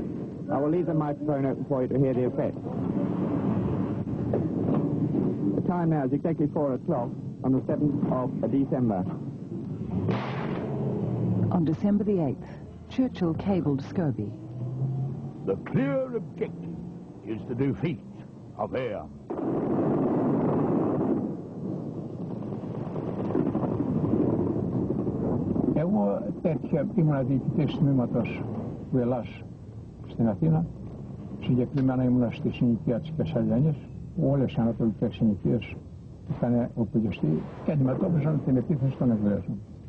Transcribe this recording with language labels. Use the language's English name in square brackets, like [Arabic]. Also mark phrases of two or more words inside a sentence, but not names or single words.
[English] I will leave the microphone open for you to hear the effect. The time now is exactly 4 o'clock on the 7th of December. On December the 8th, Churchill cabled Scobie. The clear objective is the defeat of Eyam. [Greek] Εγώ ήμουν διοικητής τμήματος του Ελλάς στην Αθήνα. Συγκεκριμένα ήμουν στη συνοικία της Κεσαριανής, που όλες οι ανατολικές συνοικίες είχαν οπλιστεί και αντιμετώπιζαν την επίθεση των Εγγλέζων.